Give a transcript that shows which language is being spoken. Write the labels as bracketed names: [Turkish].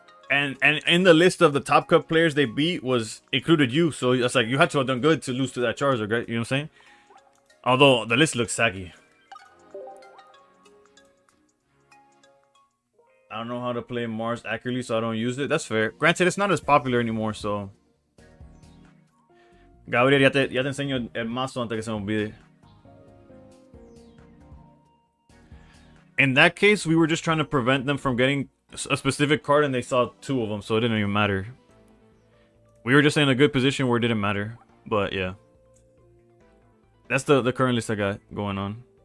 [English] And in the list of the top cup players they beat was included you. So it's like you had to have done good to lose to that Charizard, right? You know what I'm saying? Although the list looks saggy. I don't know how to play Mars accurately, so I don't use it. That's fair. Granted, it's not as popular anymore, so... [Spanish] Gabriel, ya te enseño el mazo antes que se me olvide. [English] In that case, we were just trying to prevent them from getting a specific card, and they saw two of them, so it didn't even matter. We were just in a good position where it didn't matter. But, yeah. That's the current list I got going on.